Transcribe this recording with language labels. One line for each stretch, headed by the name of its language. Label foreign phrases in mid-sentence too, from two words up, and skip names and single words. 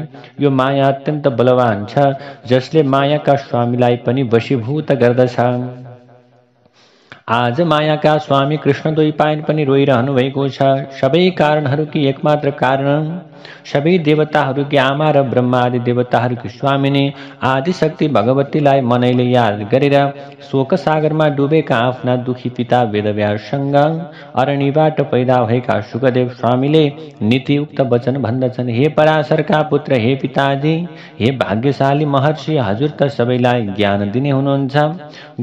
Nepali: यो माया अत्यन्त बलवान छ, जसले मायाका स्वामीलाई पनि वशीभूत गर्दछ। आज मायाका स्वामी कृष्ण द्वैपायन पनि रोइरहनु भएको छ। सबै कारणहरूकी एकमात्र कारण सबै देवताहरूकी आमा र ब्रह्मा आदि देवताहरूकी स्वामिनी आदिशक्ति भगवतीलाई मनैले याद गरेर शोक सागरमा डुबेका आफ्ना दुखी पिता वेदव्याससँग अरणीबाट पैदा भएका सुखदेव स्वामीले नीतियुक्त वचन भन्दछन्। हे पराशरका पुत्र, हे पिताजी, हे भाग्यशाली महर्षि, हजुर त सबैलाई ज्ञान दिने हुनुहुन्छ।